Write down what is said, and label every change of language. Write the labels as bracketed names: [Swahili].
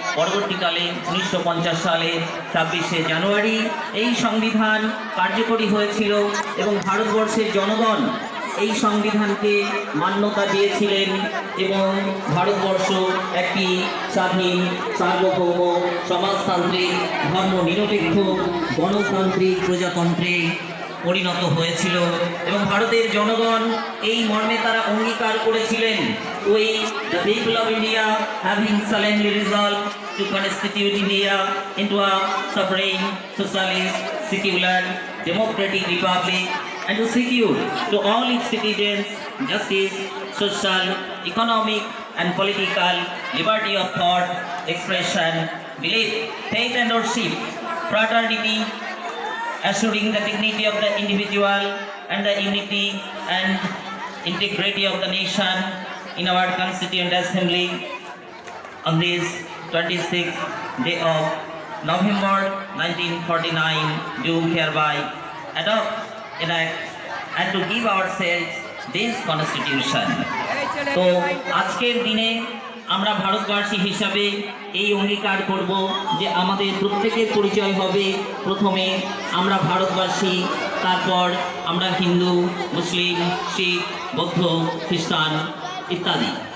[Bangla] পরবর্তীকালে 1950 সালে 26শে জানুয়ারি এই সংবিধান কার্যকরী হয়েছিল এবং ভারতবর্ষের জনগণ এই সংবিধানকে মান্যতা দিয়েছিলেন। এবং ভারতবর্ষ একটি স্বাধীন, সার্বভৌম, সমাজতান্ত্রিক, ধর্মনিরপেক্ষ, গণতান্ত্রিক প্রজাতন্ত্রে পরিণত হয়েছিল। এবং ভারতের জনগণ এই মর্মে তারা অঙ্গীকার করেছিলেন, [English] We the people of India having solemnly resolved to constitute India into a sovereign, socialist, secular, democratic republic and to secure to all its citizens justice, social, economic and political liberty of thought, expression belief, faith and worship, fraternity, assuring the dignity of the individual and the unity and integrity of the nation in our Constituent Assembly on this 26th day of November 1949 do hereby adopt, enact and to give ourselves this constitution. [Bangla] তো আজকের দিনে আমরা ভারতবাসী হিসাবে এই অঙ্গীকার করব যে আমাদের প্রত্যেকের পরিচয় হবে প্রথমে আমরা ভারতবাসী, তারপর আমরা হিন্দু, মুসলিম, শিখ, বৌদ্ধ, খ্রিস্টান ইত্যাদি।